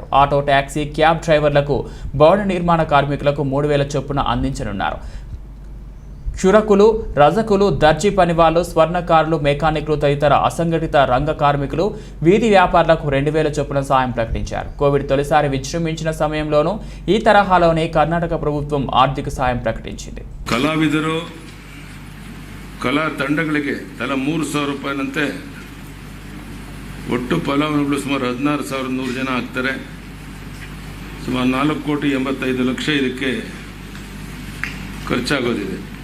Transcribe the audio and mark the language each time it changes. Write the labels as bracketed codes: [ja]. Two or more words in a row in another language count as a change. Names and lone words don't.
[te] ఆటో, టాక్సీ, క్యాబ్ డ్రైవర్లకు, భవన నిర్మాణ కార్మికులకు 3,000 చొప్పున అందించనున్నారు. క్షురకులు, రజకులు, దర్జీ పనివాళ్లు, స్వర్ణకారులు, మెకానిక్లు తదితర అసంఘటిత రంగ కార్మికులు, వీధి వ్యాపారులకు 2,000 చొప్పున సాయం ప్రకటించారు. కోవిడ్ తొలిసారి విజృంభించిన సమయంలోనూ ఈ తరహాలోనే కర్ణాటక ప్రభుత్వం ఆర్థిక సాయం ಪ್ರಕಟಿಸಿದೆ. [kn] ಕಲಾವಿದರು, ಕಲಾ ತಂಡಗಳಿಗೆ ತಲಾ 3,000 ರೂಪಾಯಿನಂತೆ ಒಟ್ಟು ಫಲಾನುಭವಿಗಳು ಸುಮಾರು 16,100 ಜನ ಆಗ್ತಾರೆ. ಸುಮಾರು 4,85,00,000 ಇದಕ್ಕೆ ಖರ್ಚಾಗೋದಿದೆ.